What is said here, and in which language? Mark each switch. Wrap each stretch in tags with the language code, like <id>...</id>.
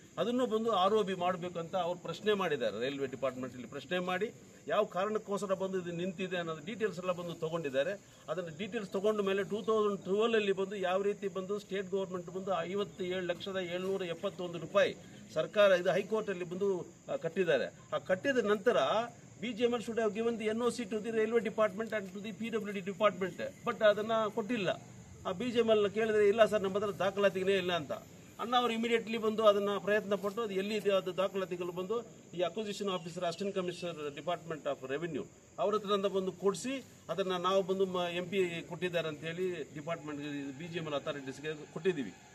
<kn>ಅದನ್ನು ಬಂದು ROB ಮಾಡಬೇಕು ಅಂತ ಅವ್ರು ಪ್ರಶ್ನೆ ಮಾಡಿದ್ದಾರೆ. ರೈಲ್ವೆ ಡಿಪಾರ್ಟ್ಮೆಂಟ್ ಇಲ್ಲಿ ಪ್ರಶ್ನೆ ಮಾಡಿ ಯಾವ ಕಾರಣಕ್ಕೋಸ್ಕರ ಬಂದು ಇದು ನಿಂತಿದೆ ಅನ್ನೋದು ಡೀಟೇಲ್ಸ್ ಎಲ್ಲ ಬಂದು ತಗೊಂಡಿದ್ದಾರೆ. ಅದನ್ನು ಡೀಟೇಲ್ಸ್ ತಗೊಂಡ ಮೇಲೆ 2012 ಬಂದು ಯಾವ ರೀತಿ ಬಂದು ಸ್ಟೇಟ್ ಗೌರ್ಮೆಂಟ್ ಬಂದು 57,771 ರೂಪಾಯಿ ಸರ್ಕಾರ ಇದು ಹೈಕೋರ್ಟ್ ಅಲ್ಲಿ ಬಂದು ಕಟ್ಟಿದ್ದಾರೆ. ಆ ಕಟ್ಟಿದ ನಂತರ</kn> <en>BGML should have given the NOC to the railway department and to the PWD department, but</en> <kn>ಅದನ್ನ ಕೊಟ್ಟಿಲ್ಲ. ಆ BGML ಕೇಳಿದ್ರೆ ಇಲ್ಲ ಸರ್ ನಮ್ಮ ಹತ್ರ ದಾಖಲಾತಿಗಳೇ ಇಲ್ಲ ಅಂತ. ಅಣ್ಣ ಅವರು ಇಮಿಡಿಯೇಟ್ಲಿ ಬಂದು ಅದನ್ನ ಪ್ರಯತ್ನ ಪಟ್ಟು ಅದು ಎಲ್ಲಿದೆ ಅದು ದಾಖಲಾತಿಗಳು ಬಂದು ಈ acquisition officer assistant commissioner department of revenue ಅವ್ರ ಹತ್ರ ಬಂದು ಕೊಡಿಸಿ ಅದನ್ನ ನಾವು ಬಂದು MP ಕೊಟ್ಟಿದ್ದಾರೆ ಅಂತ ಹೇಳಿ ಡಿಪಾರ್ಟ್ಮೆಂಟ್ BGML ಅಥಾರಿಟೀಸ್ಗೆ ಕೊಟ್ಟಿದ್ದೀವಿ.</kn>